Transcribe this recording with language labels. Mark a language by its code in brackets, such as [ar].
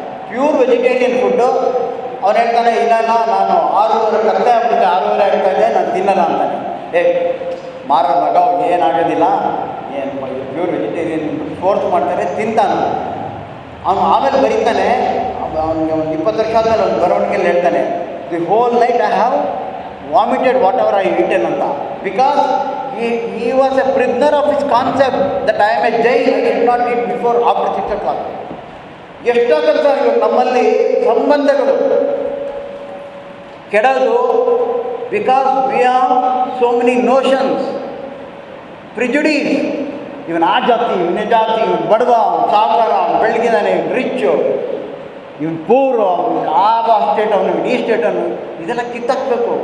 [kn] Pure vegetarian food. ಅವ್ನು ಹೇಳ್ತಾನೆ, ಇಲ್ಲ ನಾನು 6:30 ಕತ್ತೆ ಆಗ್ಬಿಡುತ್ತೆ, 6:30 ಆಗ್ತಾ ಇದೆ, ನಾನು ತಿನ್ನಲ್ಲ ಅಂತಾನೆ. ಮಾರೋ ಮಗ ಏನಾಗೋದಿಲ್ಲ, ಏನು ಪ್ಯೂರ್ ವೆಜಿಟೇರಿಯನ್ ಫೋರ್ಸ್ ಮಾಡ್ತಾರೆ, ತಿಂತಾನು. ಅವನು ಆಮೇಲೆ ಬರೀತಾನೆ, ಅವನಿಗೆ ಒಂದು 20 ವರ್ಷ ಆದಮೇಲೆ ಒಂದು ಬರವಣಿಗೆಯಲ್ಲಿ ಹೇಳ್ತಾನೆ, [en] the whole night I have vomited whatever I eaten [kn] ಅಂತ. [en] Because he was a prisoner of his concept that I am a jail, I did not eat before after 6 o'clock. [kn] ಎಷ್ಟಾಗಂತ ನಮ್ಮಲ್ಲಿ ಸಂಬಂಧಗಳು ಕೆಡೋದು [en] Because we have so many notions, prejudices. [kn] ಇವನು ಆ ಜಾತಿ, ಇವನ ಜಾತಿ, ಇವನು ಬಡವ, ಅವನು ಸಾವುಕಾರ, ಅವನು ಬೆಳಗಿದಾನೆ, ಇವನು ರಿಚ್ಚು, ಇವನು ಪೂರ್, ಅವನು ಆ ಸ್ಟೇಟ್, ಅವನು ಈ ಸ್ಟೇಟ್, ಅವನು ಇದೆಲ್ಲ ಕಿತ್ತಾಕಬೇಕು.